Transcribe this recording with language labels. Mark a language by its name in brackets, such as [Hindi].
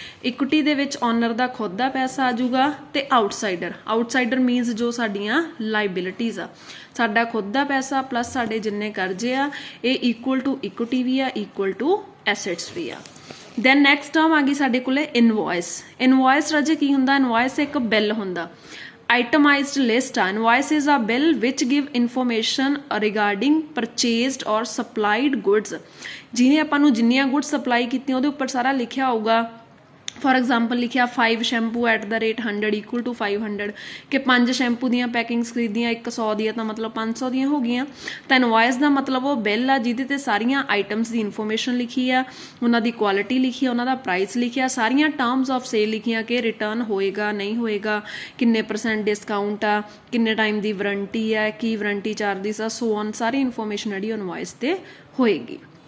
[Punjabi] Equity ਦੇ ਵਿੱਚ owner ਦਾ ਖੁਦ ਦਾ ਪੈਸਾ ਆ ਜਾਊਗਾ ਤੇ ਆਊਟਸਾਈਡਰ ਮੀਨਸ ਜੋ ਸਾਡੀਆਂ ਲਾਇਬਿਲਿਟੀਜ਼ ਆ, ਸਾਡਾ ਖੁਦ ਦਾ ਪੈਸਾ ਪਲੱਸ ਸਾਡੇ ਜਿੰਨੇ ਕਰਜ਼ੇ ਆ, ਇਹ ਇਕੁਅਲ ਟੂ ਇਕੁਇਟੀ ਵੀ ਆ, ਇਕੁਅਲ ਟੂ ਐਸੈਟਸ ਵੀ ਆ। ਦੈਨ ਨੈਕਸਟ ਟਰਮ ਆ ਗਈ ਸਾਡੇ ਕੋਲੇ ਇਨਵੋਇਸ ਰਾਜੇ ਕੀ ਹੁੰਦਾ, ਇਨਵੋਇਸ ਇੱਕ ਬਿੱਲ ਹੁੰਦਾ, itemized list ਆ। [English] invoice is a bill which give information regarding purchased or supplied goods। [Punjabi] ਜਿਹਨੇ ਆਪਾਂ ਨੂੰ ਜਿੰਨੀਆਂ ਗੁੱਡਸ ਸਪਲਾਈ ਕੀਤੀਆਂ ਉਹਦੇ ਉੱਪਰ ਸਾਰਾ ਲਿਖਿਆ ਹੋਊਗਾ। ਫੋਰ ਐਗਜ਼ਾਮਪਲ ਲਿਖਿਆ [English] 5 shampoo at ਦਾ rate 100 equal to 500, [Punjabi] ਕਿ 5 ਸ਼ੈਂਪੂ ਦੀਆਂ ਪੈਕਿੰਗਸ ਖਰੀਦੀਆਂ 100 ਦੀਆਂ ਤਾਂ ਮਤਲਬ 500 ਦੀਆਂ ਹੋ ਗਈਆਂ। ਤਾਂ ਇਨਵੋਇਸ ਦਾ ਮਤਲਬ ਉਹ ਬਿੱਲ ਆ ਜਿਹਦੇ ਤੇ ਸਾਰੀਆਂ ਆਈਟਮਸ ਦੀ ਇਨਫੋਰਮੇਸ਼ਨ ਲਿਖੀ ਆ, ਉਹਨਾਂ ਦੀ ਕੁਆਲਿਟੀ ਲਿਖੀ ਆ, ਉਹਨਾਂ ਦਾ ਪ੍ਰਾਈਸ ਲਿਖਿਆ, ਸਾਰੀਆਂ ਟਰਮਸ ਆਫ ਸੇਲ ਲਿਖੀਆਂ ਕਿ ਰਿਟਰਨ ਹੋਏਗਾ ਨਹੀਂ ਹੋਏਗਾ, ਕਿੰਨੇ % ਡਿਸਕਾਊਂਟ ਆ, ਕਿੰਨੇ ਟਾਈਮ ਦੀ ਵਾਰੰਟੀ ਆ, ਕੀ ਵਾਰੰਟੀ ਚਾਰਜਿਸ ਆ, ਸੋ ਔਨ, ਸਾਰੀ ਇਨਫੋਰਮੇਸ਼ਨ ਜਿਹੜੀ ਇਨਵੋਇਸ ਤੇ ਹੋਏਗੀ।